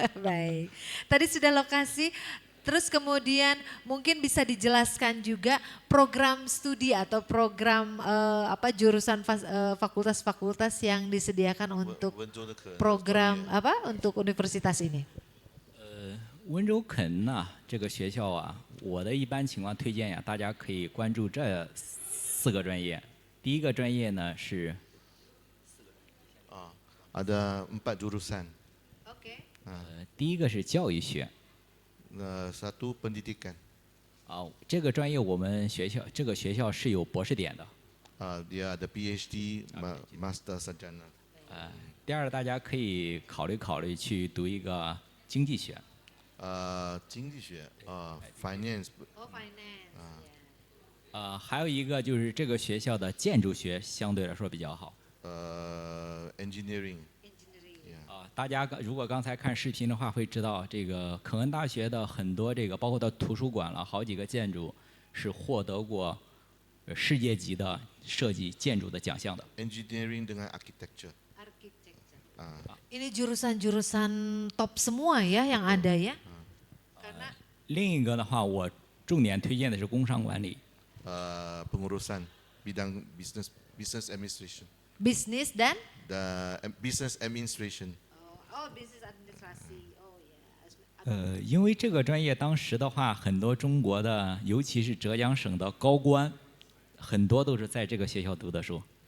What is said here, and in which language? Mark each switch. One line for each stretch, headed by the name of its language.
Indonesian: Baik. Tadi sudah lokasi, terus kemudian mungkin bisa dijelaskan juga program studi atau program jurusan fakultas-fakultas yang disediakan untuk program untuk universitas ini.
Chinese: 温州肯呐，这个学校啊，我的一般情况推荐呀，大家可以关注这4个专业。第一个专业呢是
Indonesian: Ada 4 jurusan. Oke.
Chinese: 第一个是教育学。
Indonesian: Satu pendidikan.
Chinese: 这个专业我们这个学校是有博士点的。
Indonesian: Dia ada PhD, Master Sarjana.
Chinese: 第二，大家可以考虑去读一个经济学。经济学,
English: finance. Oh finance.
Chinese: 还有一个就是这个学校的建筑学相对来说比较好。
English: Engineering.
Chinese: 大家如果刚才看视频的话，会知道这个肯恩大学的很多包括到图书馆了，好几个建筑是获得过世界级的设计建筑的奖项的。
English: Engineering dengan architecture.
Indonesian: Ini jurusan-jurusan top semua ya yang ada ya. Karena
Chinese: 另一个的话，我重点推荐的是工商管理。
Malay: Pengurusan bidang business administration.
Indonesian: bisnis dan
English: Business administration.
Indonesian: bisnis administrasi. Oh ya.
Chinese: 因为这个专业当时的话，很多中国的，尤其是浙江省的高官，很多都是在这个学校读的书。